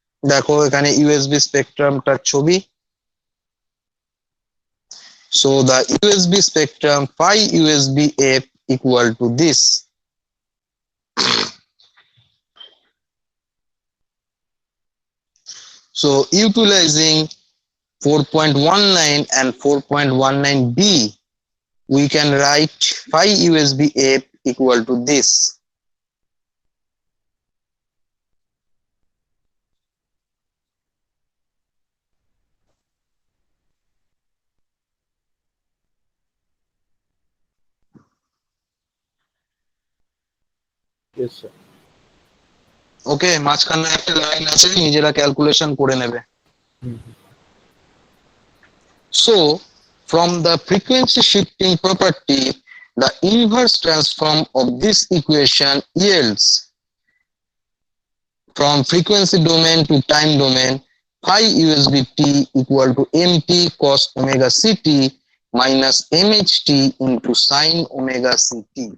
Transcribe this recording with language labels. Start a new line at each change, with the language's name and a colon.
Bangla: দেখো এখানে ইউএসবি স্পেকট্রামটার ছবি।
English: So the USB spectrum phi USB f equal to this. So utilizing 4.19 and 4.19b, we can write phi USB f equal to this. Yes, sir.
Bangla: ওকে, মাঝখানে একটা line আছে, নিজেরা calculation করে নেবে।
English: So from the frequency shifting property, the inverse transform of this equation yields from frequency domain to time domain phi USB t equal to mt cos omega ct minus mht into sin omega ct.